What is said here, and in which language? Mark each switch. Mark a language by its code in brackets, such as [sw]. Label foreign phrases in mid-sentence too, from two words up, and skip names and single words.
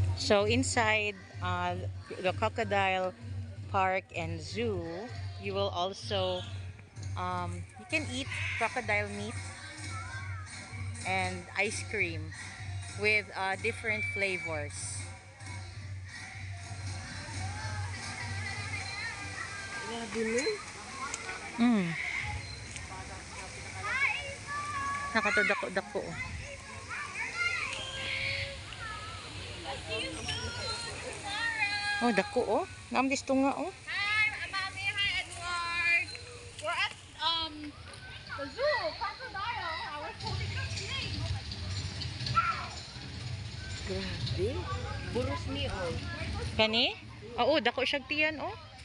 [en] So inside the Crocodile Park and Zoo, you will also you can eat crocodile meat and ice cream with different flavors. [ceb] Grabe no? Mm. Nakatadako-dako. Oh, dako oh. Naamdis to nga oh. [en] Hi, Mommy. Hi, Edward. We're at the zoo, crocodile. I was holding the snake. [ceb] Grabe. Buros ni oh. Kani? Oo, dako siya tiyan oh.